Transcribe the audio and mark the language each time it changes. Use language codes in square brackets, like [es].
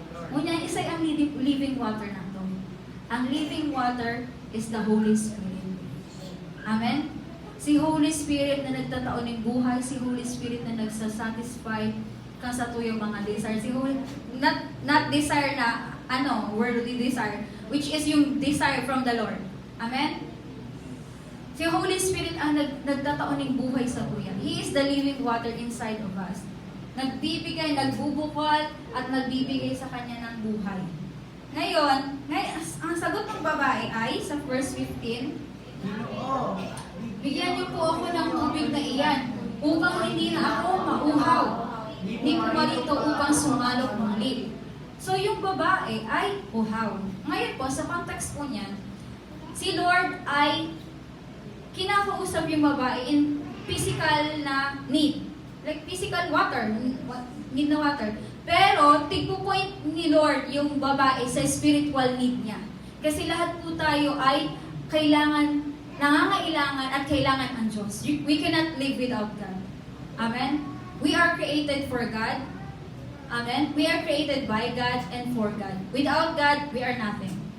[tl] Ngunyan, isa'y ang living water na to. [en] Ang living water is the Holy Spirit. Amen? [tl] Si Holy Spirit na nagtataon ng buhay, si Holy Spirit na nagsasatisfy ka sa tuyong mga desire. [en] Si Holy, not desire na, worldly desire, which is yung desire from the Lord. Amen? [tl] Si Holy Spirit ang nagtataon ng buhay sa tuya. [en] He is the living water inside of us. [tl] Nagbibigay, nagbubukal, at nagbibigay sa kanya ng buhay. Ngayon, ang sagot ng babae ay, sa verse 15, bigyan niyo po ako ng tubig na iyan, upang hindi na ako mauhaw. Hindi ko marito upang sumalok muli. So, yung babae ay uhaw. Ngayon po, sa context po niyan, si Lord ay kinakausap yung babae in physical na need. [en] Like physical water, need na water. [tl] Pero, tigpo-point ni Lord yung babae sa spiritual need niya. Kasi lahat po tayo ay nangangailangan at kailangan ang Diyos. [en] We cannot live without God. Amen? We are created for God. Amen? We are created by God and for God. Without God, we are nothing.